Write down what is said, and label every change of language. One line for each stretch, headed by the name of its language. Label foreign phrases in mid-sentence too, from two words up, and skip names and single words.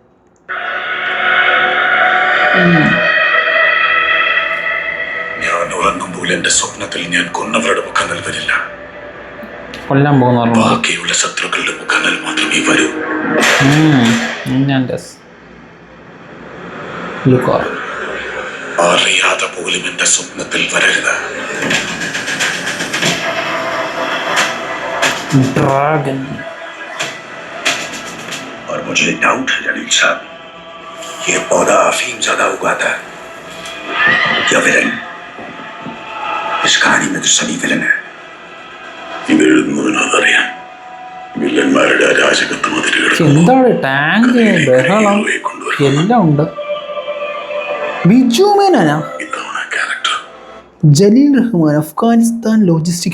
Malayalam: ഞാൻ ഉറങ്ങുമ്പോൾ എന്റെ സ്വപ്നത്തിൽ ഞാൻ കൊന്നവരുടെ മുഖങ്ങൾ വരില്ല. കൊല്ലാൻ പോകുന്ന ബാക്കിയുള്ള ശത്രുക്കളുടെ മുഖങ്ങൾ മാത്രമേ വരൂ. അറിയാതെ പോലും എന്റെ സ്വപ്നത്തിൽ വരരുത്.
Hindi: ड्रैगन और मुझे डाउट है जलील साहब, ये पौधा अफीम ज्यादा उगाता है या विलन? इस कहानी में तो सभी विलन है.
Malayalam: ഇവരെഴുതുന്നതിനറിയാം വില്ലന്മാരുടെ അരാജകത്വം. എന്താണ് ടാങ്ക് ബഹളം എല്ലാം ഉണ്ട്. ബിജു മേനോനാ ക്യാരക്ടർ ജലീൽ റഹ്മാൻ അഫ്ഗാനിസ്ഥാൻ ലോജിസ്റ്റിക്.